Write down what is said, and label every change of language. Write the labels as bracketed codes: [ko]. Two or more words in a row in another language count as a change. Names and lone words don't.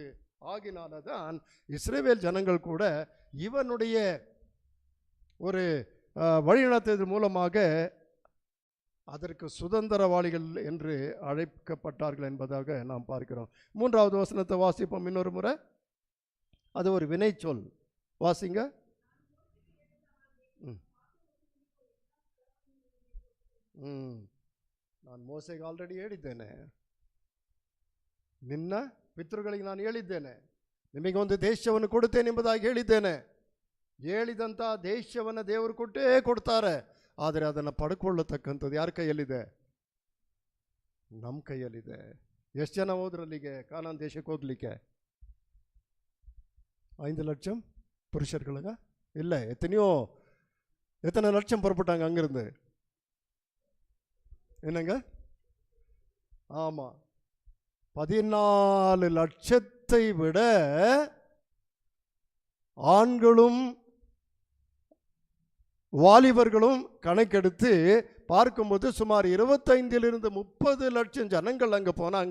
[ta] ஆகினால தான் இஸ்ரவேல் ஜனங்கள் கூட இவனுடைய ஒரு வழிநடத்துவதன் மூலமாக அதற்கு சுதந்திரவாளிகள் என்று அழைக்கப்பட்டார்கள் என்பதாக நாம் பார்க்கிறோம். 3வது வசனத்தை வாசிப்போம் இன்னொரு முறை. அது ஒரு வினை சொல். வாசிங்க. [kn] ನಾನು ಮೋಸೆಗೆ ಆಲ್ರೆಡಿ ಹೇಳಿದ್ದೇನೆ, ನಿನ್ನ ಪಿತೃಗಳಿಗೆ ನಾನು ಹೇಳಿದ್ದೇನೆ, ನಿಮಗೆ ಒಂದು ದೇಶವನ್ನು ಕೊಡುತ್ತೇನೆ ಎಂಬುದಾಗಿ ಹೇಳಿದ್ದೇನೆ. ಹೇಳಿದಂಥ ದೇಶವನ್ನು ದೇವರು ಕೊಟ್ಟೇ ಕೊಡ್ತಾರೆ. ಆದರೆ ಅದನ್ನು ಪಡ್ಕೊಳ್ಳತಕ್ಕಂಥದ್ದು ಯಾರ ಕೈಯಲ್ಲಿದೆ? ನಮ್ಮ ಕೈಯಲ್ಲಿದೆ. ಎಷ್ಟು ಜನ ಹೋದ್ರಲ್ಲಿಗೆ ಕಾನಾನ್ ದೇಶಕ್ಕೆ ಹೋಗ್ಲಿಕ್ಕೆ? [ta] 5 லட்சம் புருஷர்களுங்க இல்லை, எத்தனை லட்சம் புறப்பட்டாங்க அங்கிருந்து? என்னங்க? ஆமாம், 14 லட்சத்தை விட ஆண்களும் வாலிபர்களும் கணக்கெடுத்து பார்க்கும்போது சுமார் 25 to 30 லட்சம் ஜனங்கள் அங்கே போனாங்க.